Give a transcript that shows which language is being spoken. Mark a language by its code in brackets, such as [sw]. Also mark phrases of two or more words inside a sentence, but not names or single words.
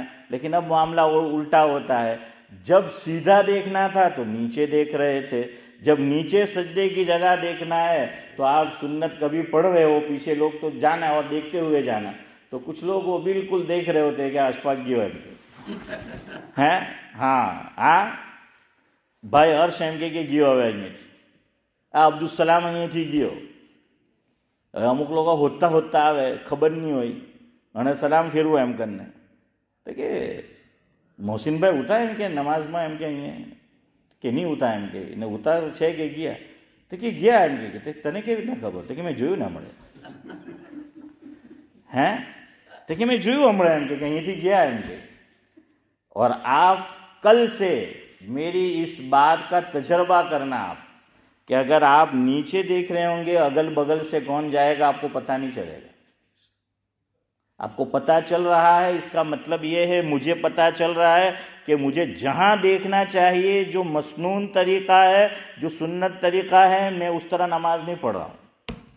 [ur] لیکن اب معاملہ الٹا ہوتا ہے، جب سیدھا دیکھنا تھا تو نیچے دیکھ رہے تھے، جب نیچے سجدے کی جگہ دیکھنا ہے تو آپ سنت کبھی پڑھ رہے ہو، پیچھے لوگ تو جانا ہے اور دیکھتے ہوئے جانا، تو کچھ لوگ وہ بالکل دیکھ رہے ہوتے کہ اشفاق گیو ہے، ہاں بھائی ہرش [gu] એમ કે ગયો હવે અહીંયાથી આ અબ્દુલ સલામ અહીંયાથી ગયો. હવે અમુક લોકો હોતા આવે ખબર નહીં હોય અને સલામ ફેરવું એમ કરીને, તો કે મોહસિનભાઈ ઉતા એમ કે નમાઝમાં એમ કે અહીંયા કે નહીં ઉતા એમ કે ને ઉતા છે કે ગયા, તો કે ગયા એમ કે તને કેવી રીતના ખબર, તો કે મેં જોયું ને હમણાં, હે તો કે મેં જોયું હમણાં એમ કે અહીંયાથી ગયા એમ કે. [ur] اور آپ کل سے میری اس بات کا تجربہ کرنا آپ، کہ اگر آپ نیچے دیکھ رہے ہوں گے اگل بغل سے کون جائے گا آپ کو پتہ نہیں چلے گا. آپ کو پتہ چل رہا ہے، اس کا مطلب یہ ہے مجھے پتہ چل رہا ہے کہ مجھے جہاں دیکھنا چاہیے، جو مسنون طریقہ ہے، جو سنت طریقہ ہے، میں اس طرح نماز نہیں پڑھ رہا ہوں.